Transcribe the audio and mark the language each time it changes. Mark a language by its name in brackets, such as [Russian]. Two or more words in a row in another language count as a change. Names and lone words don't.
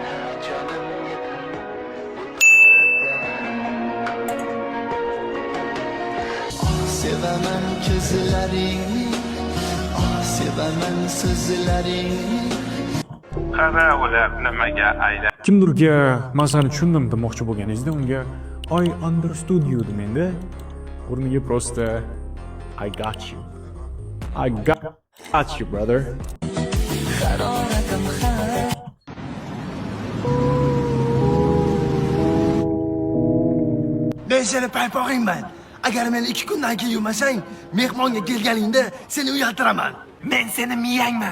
[Uzbek] sevaman ko'zlaringni, sevaman so'zlaringni. Qara ular nimaga aylan. Kimdirga masalani tushundim demoqchi bo'lganingizda unga [English] I understood you [Uzbek] demangda. [English] O'rniga просто I got you. I got you, brother. [Uzbek] Haroratim har Men seni paypog'ingman. Agar meni 2 kundan keyin yumasang, mehmonga kelganingda seni uyaltiraman. Men seni miyangman.